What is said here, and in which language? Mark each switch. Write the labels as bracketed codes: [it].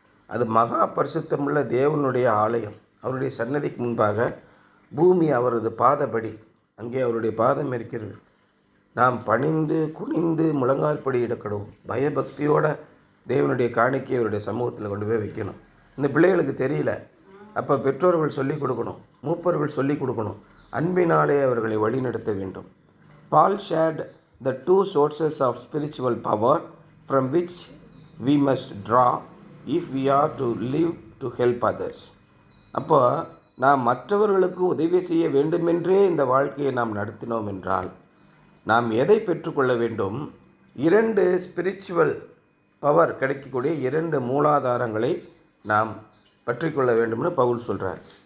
[ta] அது மகா பரிசுத்தமுள்ள தேவனுடைய ஆலயம். அவருடைய சன்னதிக்கு முன்பாக பூமி அவரது பாதப்படி, அங்கே அவருடைய பாதம் இருக்கிறது. நாம் பணிந்து குனிந்து முழங்கால்படி இடக்கணும். பயபக்தியோட தேவனுடைய காணிக்கை அவருடைய சமூகத்தில் கொண்டு போய் வைக்கணும். இந்த பிள்ளைகளுக்கு தெரியல. அப்போ பெற்றோர்கள் சொல்லிக் கொடுக்கணும், மூப்பர்கள் சொல்லிக் கொடுக்கணும். அன்பினாலே அவர்களை வழிநடத்த வேண்டும். [en] Paul shared the two sources of spiritual power from which we must draw if we are to live to help others. [ta] அப்போ நாம் மற்றவர்களுக்கு உதவி செய்ய வேண்டுமென்றே இந்த வாழ்க்கையை நாம் நடத்தினோம் என்றால் நாம் எதை பெற்றுக்கொள்ள வேண்டும்? 2 ஸ்பிரிச்சுவல் பவர் கிடைக்கக்கூடிய 2 மூலாதாரங்களை நாம் பற்றிக்கொள்ள வேண்டும்னு பவுல் சொல்கிறார்.